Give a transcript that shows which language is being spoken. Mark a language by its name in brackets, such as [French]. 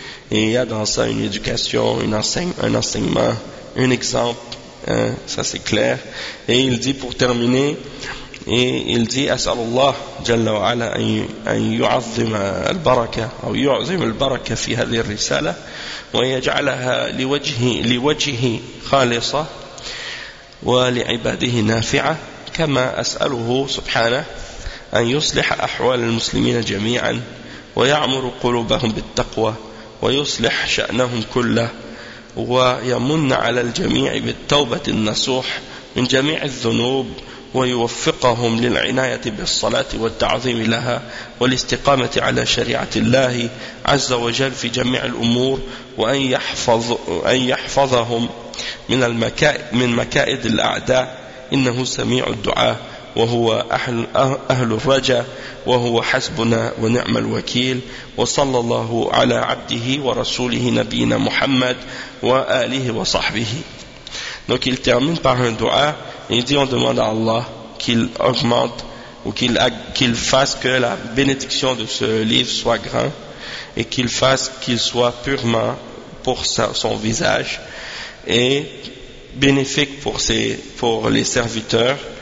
[French] Et il y a dans ça une éducation, un enseignement, un exemple, hein, ça c'est clair. Et il dit pour terminer, et il dit [Arabic] أسأل الله جل وعلا أن يعظم البركة أو يعظم البركة في هذه الرسالة ويجعلها لوجهه خالصة ولعباده نافعة كما أسأله سبحانه أن يصلح أحوال المسلمين جميعا ويعمر قلوبهم بالتقوى ويصلح شأنهم كله ويمن على الجميع بالتوبة النصوح من جميع الذنوب ويوفقهم للعناية بالصلاة والتعظيم لها والاستقامة على شريعة الله عز وجل في جميع الأمور وأن يحفظهم من مكائد الأعداء إنه سميع الدعاء وهو أهل الرجاء وهو حسبنا ونعم الوكيل وصلى الله على عبده ورسوله نبينا محمد وآله وصحبه. [French] Donc il termine par un dua et il dit on demande à Allah qu'il augmente ou qu'il fasse que la bénédiction de ce livre soit grand et qu'il fasse qu'il soit purement pour son visage et bénéfique pour les serviteurs.